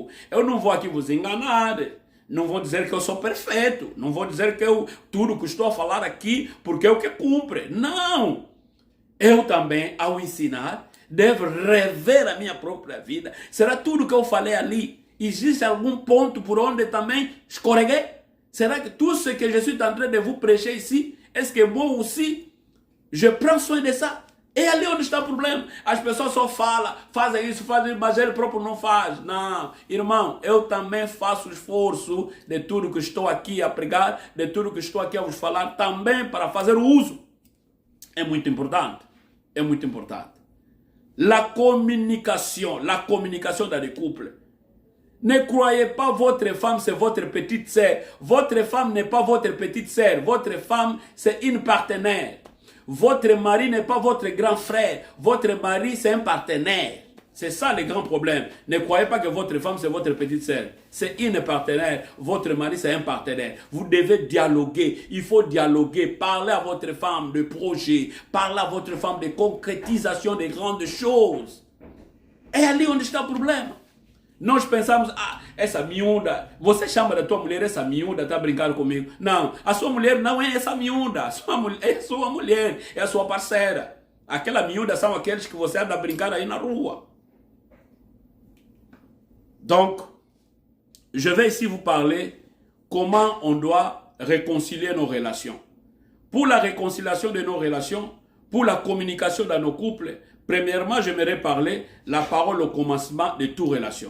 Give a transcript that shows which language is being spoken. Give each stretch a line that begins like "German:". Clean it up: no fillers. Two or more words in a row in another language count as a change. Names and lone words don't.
Portuguese: Eu não vou aqui vos enganar. Não vou dizer que eu sou perfeito. Não vou dizer que tudo que estou a falar aqui, porque é o que cumpre. Não. Eu também, ao ensinar, devo rever a minha própria vida. Será tudo que eu falei ali? Existe algum ponto por onde também escorreguei? Será que
French: tout ce que je suis en train de vous prêcher ici, est-ce que moi aussi, Je prends soin de ça.
Portuguese: E ali onde está o problema. As pessoas só falam, fazem isso, mas ele próprio não faz. Não, irmão, eu também faço esforço de tudo que estou aqui a pregar, de tudo que estou aqui a vos falar, também para fazer o uso. É muito importante. É muito importante.
French: La communication dans les couples. Ne croyez pas votre femme, c'est votre petite sœur. Votre femme n'est pas votre petite sœur. Votre femme, c'est une partenaire. Votre mari n'est pas votre grand frère. Votre mari, c'est un partenaire. C'est ça le grand problème. Ne croyez pas que votre femme, c'est votre petite sœur. C'est une partenaire. Votre mari, c'est un partenaire. Vous devez dialoguer. Il faut dialoguer. Parlez à votre femme de projet. Parlez à votre femme de concrétisation de grandes choses.
Portuguese: É ali onde está o problema. Nós pensamos, essa miúda, você chama da tua mulher essa miúda, está brincando comigo. Não, a sua mulher não é essa miúda, é a sua mulher, é a sua parceira. Aquela miúda são aqueles que você anda a brincar aí na rua.
French: Donc, je vais ici vous parler comment on doit réconcilier nos relations. Pour la réconciliation de nos relations, pour la communication dans nos couples, premièrement, j'aimerais parler la parole au commencement de toute relation.